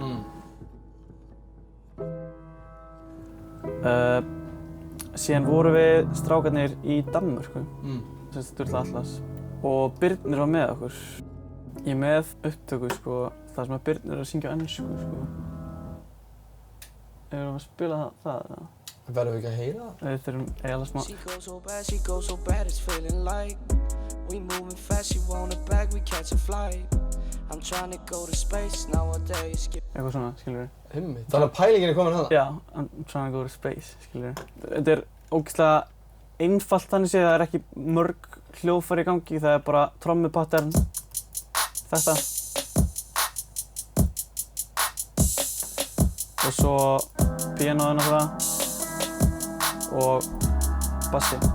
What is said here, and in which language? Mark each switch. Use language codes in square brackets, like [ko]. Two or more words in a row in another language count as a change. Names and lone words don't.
[is] Síðan vorum við strákarnir í Danmörku, sem Sturla Atlas, og Birnir var með okkur. Ég er með upptöku, sko, þar sem að Birnir er að syngja á ensku, sko. Við erum að spila það. Verðum við ekki að heyra það? Við þurfum eiginlega smá. [en] She goes so bad, it's feeling like we moving fast, she want it back, we catch a flight. I'm trying to go to space nowadays. [is] Eitthvað svona, skilurðu. Einmitt. Þannig að pælingin er komin hana? Já, [en] I'm trying to go to space, [is] skilurðu. Þetta er ógeðslega einfalt þannig séð, það er ekki mörg hljóðfæri í gangi, það er bara trommupattern, þetta. Og svo píanóið náttúrulega og bassi.